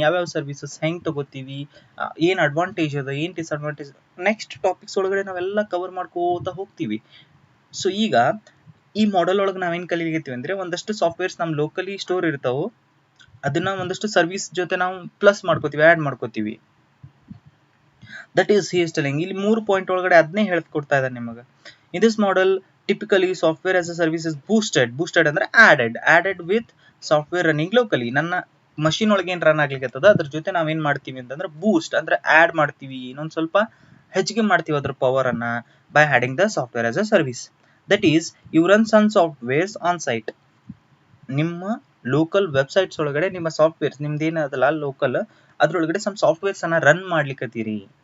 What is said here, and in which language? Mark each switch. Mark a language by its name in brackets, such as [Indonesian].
[Kannada] ಯಾವ್ಯಾವ ಸರ್ವಿಸಸ್ ಹೆಂಗೆ ತಗೋತೀವಿ, ಏನು ಅಡ್ವಾಂಟೇಜ್ ಅದ, ಏನು ಡಿಸ್ಅಡ್ವಾಂಟೇಜ್, ನೆಕ್ಸ್ಟ್ ಟಾಪಿಕ್ಸ್ ಒಳಗಡೆ ನಾವೆಲ್ಲ ಕವರ್ ಮಾಡ್ಕೋತಾ ಹೋಗ್ತೀವಿ. ಸೊ ಈಗ ಈ ಮಾಡೆಲ್ ಒಳಗೆ ನಾವೇನು ಕಲಿಲಿಕತ್ತೀವಿ ಅಂದರೆ ಒಂದಷ್ಟು ಸಾಫ್ಟ್ವೇರ್ಸ್ ನಮ್ಮ ಲೋಕಲಿ ಸ್ಟೋರ್ ಇರ್ತಾವೆ, ಅದನ್ನ ಒಂದಷ್ಟು ಸರ್ವಿಸ್ ಜೊತೆ ನಾವು ಪ್ಲಸ್ ಮಾಡ್ಕೋತೀವಿ, ಆ್ಯಡ್ ಮಾಡ್ಕೋತೀವಿ. [English] That is he is telling. [Kannada] ಇಲ್ಲಿ 3 ಪಾಯಿಂಟ್ ಒಳಗಡೆ ಅದನ್ನೇ ಹೇಳ್ಕೊಡ್ತಾ ಇದ್ದಾರೆ ನಿಮಗೆ. [English] In this model typically software as a service is boosted ಅಂದ್ರೆ added with software running locally. [Kannada] ನನ್ನ ಮಷಿನ್ ಒಳಗೆ ಏನು ರನ್ ಆಗ್ಲಿಕ್ಕತ್ತದ ಅದ್ರ ಜೊತೆ ನಾವೇನ್ ಮಾಡ್ತೀವಿ ಅಂತಂದ್ರೆ ಬೂಸ್ಟ್ ಅಂದ್ರೆ ಆಡ್ ಮಾಡ್ತೀವಿ, ಇನ್ನೊಂದು ಸ್ವಲ್ಪ ಹೆಚ್ಚಿಗೆ ಮಾಡ್ತೀವಿ ಅದ್ರ ಪವರ್ ಅನ್ನ [English] By adding the software as a service. That is you run some softwares on site. [Kannada] ನಿಮ್ಮ ಲೋಕಲ್ ವೆಬ್ಸೈಟ್ಸ್ ಒಳಗಡೆ ನಿಮ್ಮ ಸಾಫ್ಟ್ವೇರ್ಸ್ ನಿಮ್ದು ಏನದಲ್ಲ ಲೋಕಲ್ ಅದ್ರೊಳಗಡೆ ಸಮ್ ಸಾಫ್ಟ್ವೇರ್ಸ್ ಅನ್ನ ರನ್ ಮಾಡ್ಲಿಕ್ಕತ್ತೀರಿ.